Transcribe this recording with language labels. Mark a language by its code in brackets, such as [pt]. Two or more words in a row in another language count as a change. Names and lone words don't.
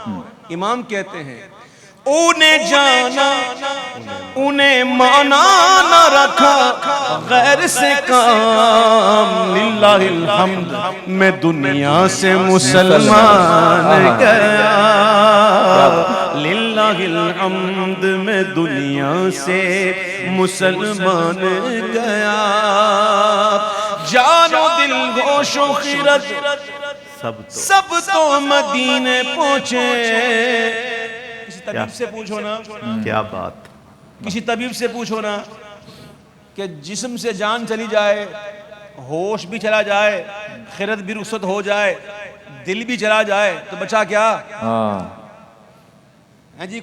[ur] امام کہتے ہیں انہیں جانا انہیں مانا نہ رکھا غیر سے کام، [ar] للہ الحمد [ur] میں دنیا سے مسلمان گیا، [ar] للہ الحمد [ur] میں دنیا سے مسلمان گیا، جان و دل گوش و خیرت سب تو مدینے پہنچے۔ کسی طبیب سے پوچھو نا، کیا بات، کسی طبیب سے پوچھو نا کہ جسم سے جان چلی جائے، ہوش بھی چلا جائے، خیرت بھی رخصت ہو جائے، دل بھی چلا جائے تو بچا کیا ہے جی؟